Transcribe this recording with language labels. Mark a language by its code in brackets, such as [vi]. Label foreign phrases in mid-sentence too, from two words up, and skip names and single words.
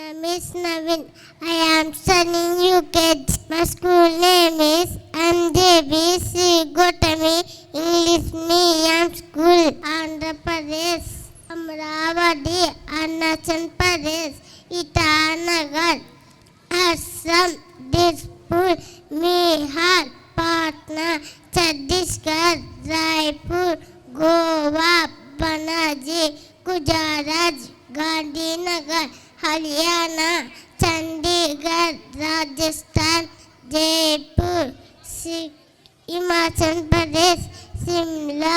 [en] is Navin. I am studying UKG. My school name is MJBC Gotami English Medium School, Andhra Pradesh, Amravati, Arunachal Pradesh, Itanagar, Assam, Dispur, Bihar, Patna, Chhattisgarh, Raipur, Goa, Panaji, Gujarat, Gandhinagar, Haryana, Chandigarh, Rajasthan, Jaipur, Himachal Pradesh, Shimla,